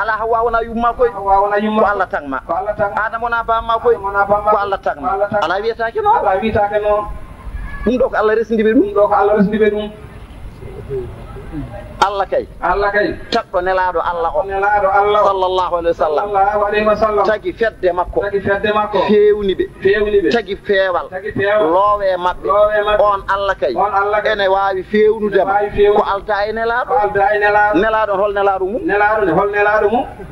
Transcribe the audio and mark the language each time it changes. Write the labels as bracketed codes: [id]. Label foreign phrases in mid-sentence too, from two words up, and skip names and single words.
[ff] Ala Hawwa wona yumma koy. Hawwa wona yumma. Ko Allah tagma. Ko Allah tagma. Adama wona bamma koy. Adama wona bamma. Ko Allah tagma. Ko Allah tagma. Ala wiyetake noon. Ala wiyetake noon. Ɗum ɗo ko Allah resndi ɓe ɗum. Ɗum ɗo ko Allah resndi ɓe ɗum. Allah kay. Allah kay. Taɓɗo nelaɗo Allah o. Nelaɗo Allah o. [ar] صلى الله عليه وسلم صلى الله عليه وسلم. [ff] Tagi fedde makko. Tagi fedde makko. Fewni ɓe. Fewni ɓe. Tagi feewal. Tagi feewal. Loowe maɓɓe. Loowe maɓɓe. On Allah kay. On Allah kay. Ene wawi fewnudema. Ene wawi fewnu-, Ko alda e nelaɗo. ko alda e nelaɗo. Nelaɗo hol nelaɗo mum? Nelaɗo ne hol nelaɗo mum?